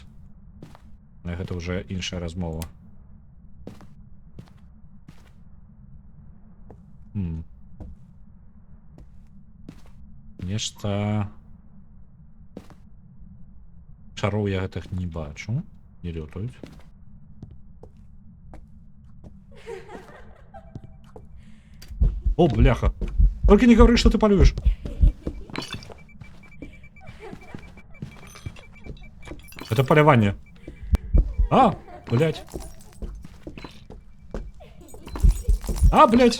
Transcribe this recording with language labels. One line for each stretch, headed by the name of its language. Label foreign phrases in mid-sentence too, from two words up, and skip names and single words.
Belarusian: Але гэта ўжо іншая размова. Нешта... Шароў я гэтых не бачу. Не лётаюць. О, бляха.
Russian: Только не говори, что ты полюешь. Это полевание. А, блядь. А, блядь.